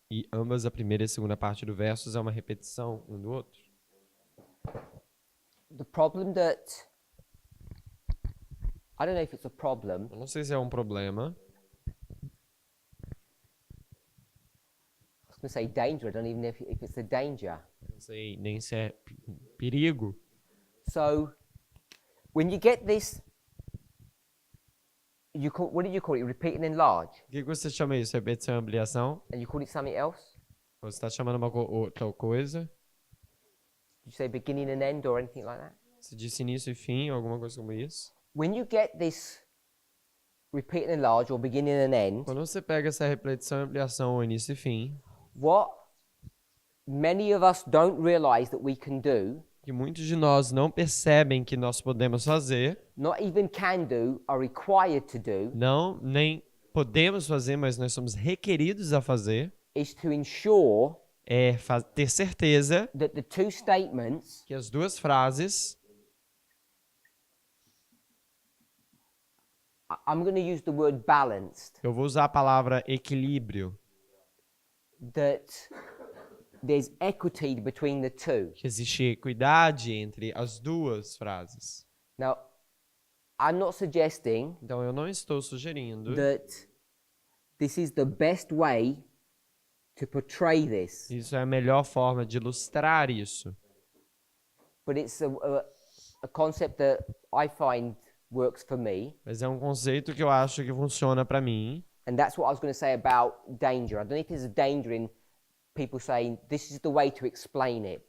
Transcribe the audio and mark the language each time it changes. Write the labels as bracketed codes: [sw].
[pt] E ambas, a primeira e a segunda parte do verso, é uma repetição um do outro. [en] The problem that I don't know if it's a problem. [pt] Eu não sei se é um problema. [en] I was going to say danger. I don't even know if it's a danger. [pt] Não sei nem se é perigo. [en] So, when you get this, what did you call it? Repeat and enlarge, [pt] O que você chama isso? Repetição e ampliação? [en] and you call it something else? [pt] Ou você está chamando uma outra coisa? [en] Did you say beginning and end or anything like that? [pt] Você disse início e fim, ou alguma coisa como isso? [en] When you get this repeat and enlarge or beginning and end, [pt] Quando você pega essa repetição e ampliação, ou início e fim, [en] what many of us don't realize that we can do, [pt] que muitos de nós não percebem que nós podemos fazer, [en] not even can do, are required to do, [pt] não, nem podemos fazer, mas nós somos requeridos a fazer, [en] is to ensure [pt] é ter certeza [en] that the two statements [pt] que as duas frases, [en] I'm going to use the word balanced, [pt] eu vou usar a palavra equilíbrio, [en] that there's equity between the two. [pt] que existe equidade entre as duas frases. [en] Now, I'm not suggesting [pt] Então eu não estou sugerindo [en] that this is the best way to portray this, [pt] isso é a melhor forma de ilustrar isso, [en] but it's a concept that I find works for me, [pt] mas é um conceito que eu acho que funciona para mim. [en] and that's what I was going to say about danger. I don't know if there's a danger in people saying this is the way to explain it.